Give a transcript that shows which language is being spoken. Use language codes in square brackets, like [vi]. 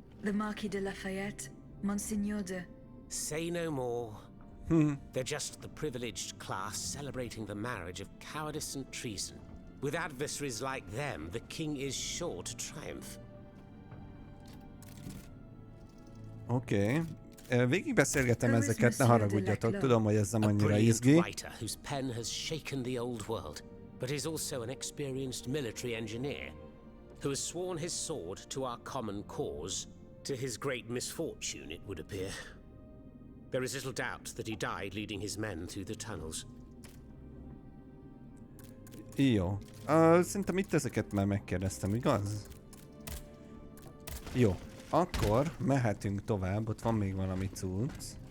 [en] The Marquis de Lafayette, Monseigneur de... Say no more. They're just the privileged class celebrating the marriage of cowardice and treason. With adversaries like them, the king is sure to triumph. [hu] Oké. Végigbeszélgetem ezeket, ne haragudjatok, tudom, hogy ez nem annyira izgi. [en] A writer whose pen has shaken the old world, but is also an experienced military engineer who has sworn his sword to our common cause, to his great misfortune, it would appear. There is little doubt that he died leading his men through the tunnels. [hu] Jó. Szerintem itt ezeket már megkérdeztem, igaz? Jó. Akkor mehetünk tovább, ott van még valami cucc.